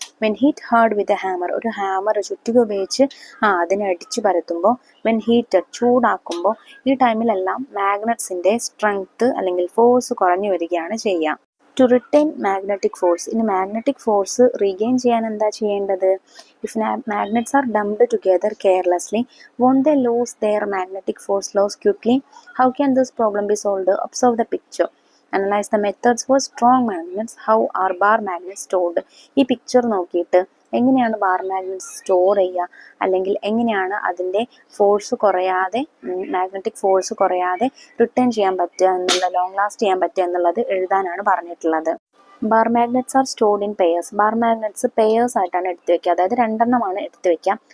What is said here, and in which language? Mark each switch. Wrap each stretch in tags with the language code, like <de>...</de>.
<en>when hit hard with a hammer,</en> <ml>ഒരു hammer ചുറ്റിക ഉപയോഗിച്ച് അതിനെ അടിച്ചു പരത്തുമ്പോൾ.</ml> <en>when heated,</en> <ml>ചൂടാക്കുമ്പോൾ. ഈ ടൈമിലെല്ലാം മാഗ്നറ്റ്സിൻ്റെ സ്ട്രെങ്ത് അല്ലെങ്കിൽ ഫോഴ്സ് കുറഞ്ഞു വരികയാണ് ചെയ്യുക.</ml> <en>to retain magnetic force,</en> <ml>ഇനി മാഗ്നറ്റിക് ഫോഴ്സ് റീഗെയിൻ ചെയ്യാൻ എന്താ ചെയ്യേണ്ടത്? If</ml> <en>magnets are dumped together carelessly, won't they lose their magnetic force loss quickly? How can this problem be solved? Observe the picture. Analyze the methods for strong magnets. How are bar magnets stored?</en> <ml>ഈ picture നോക്കിയിട്ട് എങ്ങനെയാണ് bar magnets store ചെയ്യുക, അല്ലെങ്കിൽ എങ്ങനെയാണ് അതിൻ്റെ force കുറയാതെ, magnetic force കുറയാതെ return ചെയ്യാൻ പറ്റുക എന്നുള്ള, ലോങ് ലാസ്റ്റ് ചെയ്യാൻ പറ്റുക എന്നുള്ളത് എഴുതാനാണ് പറഞ്ഞിട്ടുള്ളത്.</ml> <en>Bar magnets are stored in pairs.</en> <ml>Bar magnets pairs ആയിട്ടാണ് എടുത്തു വെക്കുക, അതായത് രണ്ടെണ്ണമാണ് എടുത്തു വെക്കുക.</ml>